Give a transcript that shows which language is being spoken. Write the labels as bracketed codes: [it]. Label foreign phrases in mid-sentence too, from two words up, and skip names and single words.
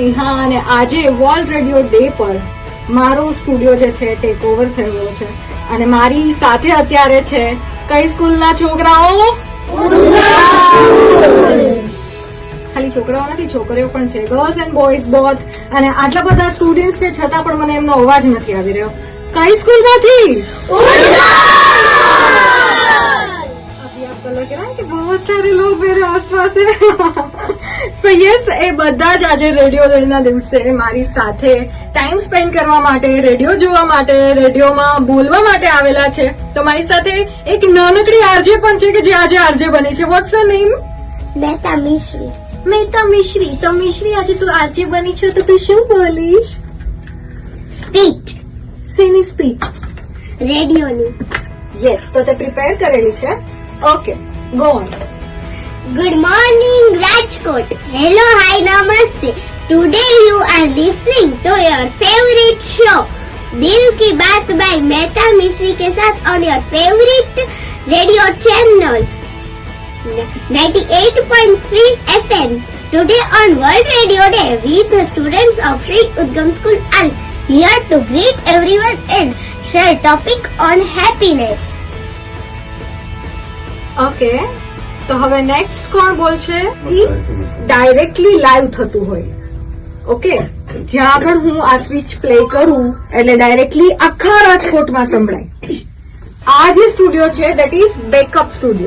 [gu] હા, અને આજે વર્લ્ડ રેડિયો ડે પર મારો સ્ટુડિયો જે છે ટેક ઓવર થયો છે અને મારી સાથે અત્યારે છે કઈ સ્કૂલના છોકરાઓ? ખાલી છોકરાઓ નથી, છોકરીઓ પણ છે, [en] girls and boys both. [gu] અને આટલા બધા સ્ટુડન્ટ્સ છે છતાં પણ મને એમનો અવાજ નથી આવી રહ્યો. કઈ સ્કૂલમાંથી? [hi] लग रहा है कि बहुत सारे लोग मेरे आसपास है. [en] So yes, [gu] એ બધા જ આજે રેડિયો ડેના દિવસે મારી સાથે ટાઈમ સ્પેન્ડ કરવા માટે, રેડિયો જોવા માટે, રેડિયોમાં બોલવા માટે આવેલા છે. તો મારી સાથે એક નાનકડી આરજે પણ છે કે જે આજે આરજે બની છે. [en] What's her name? [gu] મહેતા મિશ્રી. મહેતા મિશ્રી. તો મિશ્રી, આજે તું આરજે બની છે તો તું શું બોલીશ? સ્પીચ. શેની સ્પીચ? રેડિયોની. યસ, તો તે પ્રિપેર કરેલી છે. ઓકે, [en] go on. Good morning, Rajkot. Hello, hi, namaste. Today you are listening to your favorite show, दिल की बात by मेहता मिश्री [hi] के साथ [en] on your favorite radio channel, 98.3 FM. Today on World Radio Day, we the students of Sri Udgam School are here to greet everyone and share topic on happiness. [gu] ઓકે, તો હવે નેક્સ્ટ કોણ બોલશે? ડાયરેક્ટલી લાઈવ થતું હોય. ઓકે, જ્યાં આગળ હું આ સ્વિચ પ્લે કરું એટલે ડાયરેક્ટલી આખા રાજકોટમાં સંભળાય. આ જે સ્ટુડિયો છે [en] that is backup studio.